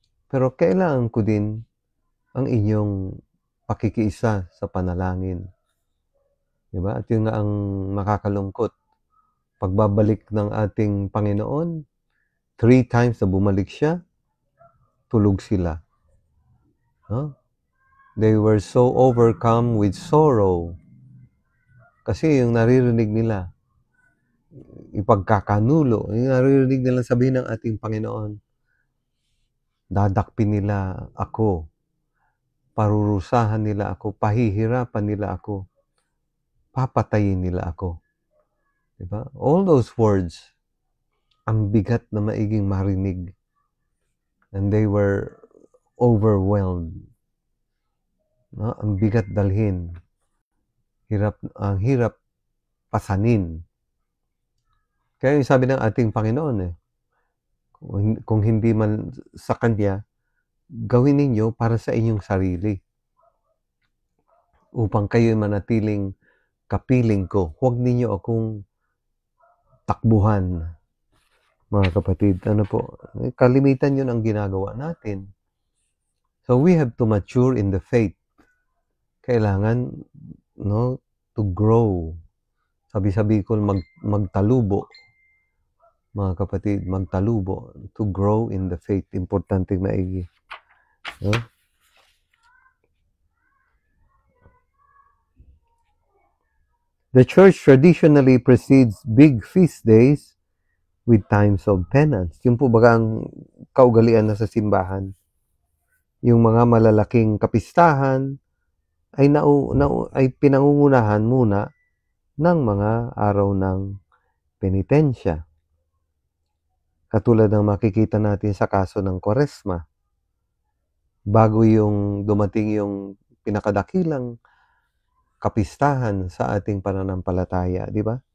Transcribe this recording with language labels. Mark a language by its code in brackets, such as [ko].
[tl] Pero kailangan ko din ang inyong pakikiisa sa panalangin. Diba? At yun nga ang nakakalungkot. Pagbabalik ng ating Panginoon, 3 times na bumalik siya, tulog sila. Huh? [en] They were so overcome with sorrow. [tl] Kasi yung naririnig nila, ipagkakanulo, yung naririnig nila sabihin ng ating Panginoon, dadakpin nila ako, parurusahan nila ako, pahihirapan nila ako, papatayin nila ako. Diba? [en] All those words, [tl] ang bigat na maiging marinig. [en] And they were overwhelmed. [tl] No? Ang bigat dalhin. Ang hirap pasanin. Kaya yung sabi ng ating Panginoon, kung hindi man sa Kanya, gawin ninyo para sa inyong sarili. Upang kayo manatiling kapiling ko. Huwag ninyo akong takbuhan, mga kapatid. Ano po? Kalimitan yun ang ginagawa natin. [en] So we have to mature in the faith. [tl] Kailangan, [en] to grow. [tl] Sabi ko, magtalubo. mga kapatid, magtalubo, [en] to grow in the faith. [tl] Importanteng maigi. No? [en] The church traditionally precedes big feast days with times of penance. [tl] Yung po baga ang kaugalian na sa simbahan. Yung mga malalaking kapistahan ay, ay pinangungunahan muna ng mga araw ng penitensya. Katulad ng makikita natin sa kaso ng Kwaresma. Bago yung dumating yung pinakadakilang kapistahan sa ating pananampalataya, di ba?